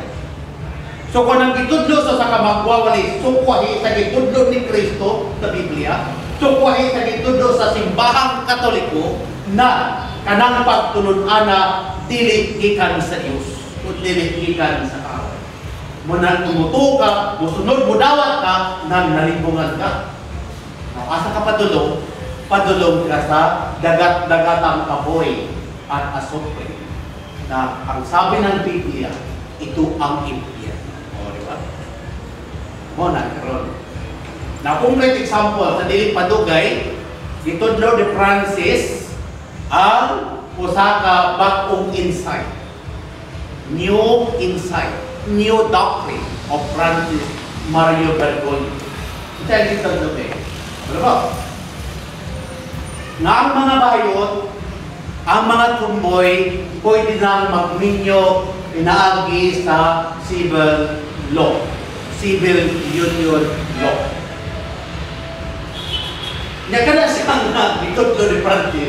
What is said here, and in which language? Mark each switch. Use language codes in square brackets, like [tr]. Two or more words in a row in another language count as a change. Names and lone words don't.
[ceb] So kung ang gitudlo sa kamagwawali, sukwahi sa gitudlo ni Kristo sa Biblia, sukwahi sa gitudlo sa simbahang Katoliko na kanang pagtulun-ana dili gikan sa Dios o dili gikan sa tao. Muna tumuto ka, musunod, mudawat ka, nang nalibungan ka. Asa ka padulong? Padulong ka sa dagat-dagatang kahoy [tl] at asupre na ang sabi ng Biblia, ito ang impyerno. [ceb] O, di ba? Muna, karon. Na complete example sa dili padugay, gitudlo ni Francis ang usa ka bag-ong insight. [en] New insight, new doctrine of Francis Mario Bergoglio. [ceb] Ito ang gitudlo kayo. Ano ba? Nga ang mga bayot, ang mga tumboy, pwede nang magminyo inaagi sa [en] civil law, civil union law. [ceb] Nga ka na siyang gitudlo ni Francis.